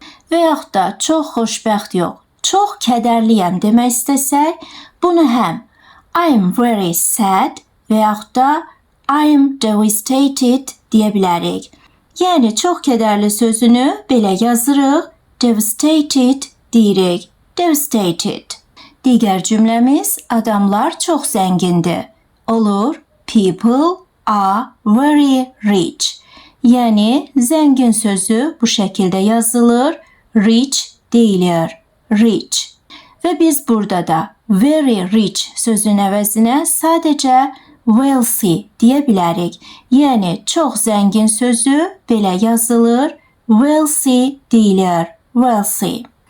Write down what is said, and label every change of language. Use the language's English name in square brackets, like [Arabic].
[Azerbaijani] Və yaxud da çox xoşbəxt yox, çox kədərliyəm demək istəsək, bunu həm [English] I am very sad [Azerbaijani] və yaxud da [English] I am devastated [Azerbaijani] deyə bilərik. Yəni, çox kədərli sözünü belə yazırıq, devastated deyirik, devastated. Digər cümləmiz adamlar çox zəngindir. Olur, [English] people are very rich. [Azerbaijani] Yəni, zəngin sözü bu şəkildə yazılır, rich deyilir, rich. Və biz burada da [English] very rich [Azerbaijani] sözün əvəzinə sadəcə wealthy deyə bilərik. Yəni, çox zəngin sözü belə yazılır, wealthy deyilir, wealthy.